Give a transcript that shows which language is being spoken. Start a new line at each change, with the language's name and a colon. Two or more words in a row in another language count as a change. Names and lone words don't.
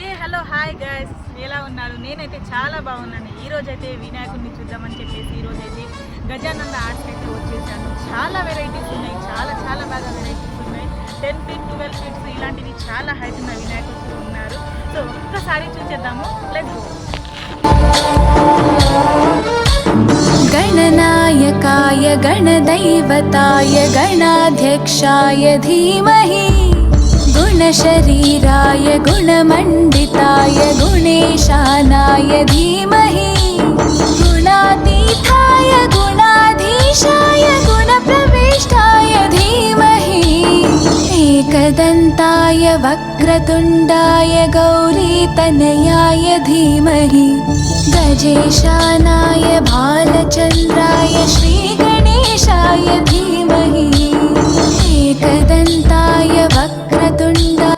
English: hello hi guys,
Telugu: ఎలా ఉన్నారు? నేనైతే చాలా బాగున్నాను. ఈరోజైతే వినాయకుడిని చూద్దామని చెప్పేసి ఈరోజైతే గజానంద ఆర్ట్స్ అయితే వచ్చేసాను. చాలా వెరైటీస్ ఉన్నాయి, చాలా చాలా బాగా వెరైటీస్ ఉన్నాయి.
English: 10 feet 12 feet
Telugu: ఇలాంటివి చాలా హైట్ ఉన్న వినాయకుడు ఉన్నారు. సో ఒక్కసారి చూసేద్దాము.
English: let's go.
Sanskrit: गणनायकाय गणदैवताय गणाध्यक्षाय धीमहि गुणशरीराय गुणमण्डिताय गुणेशानाय धीमहि गुणातीताय गुणाधीशाय गुणप्रविष्टाय धीमहि एकदन्ताय वक्रतुण्डाय गौरीतनयाय धीमहि गजेशानाय भालचन्द्राय श्रीगणेशाय धीमहि एकदन्ताय वक्रतुण्डाय.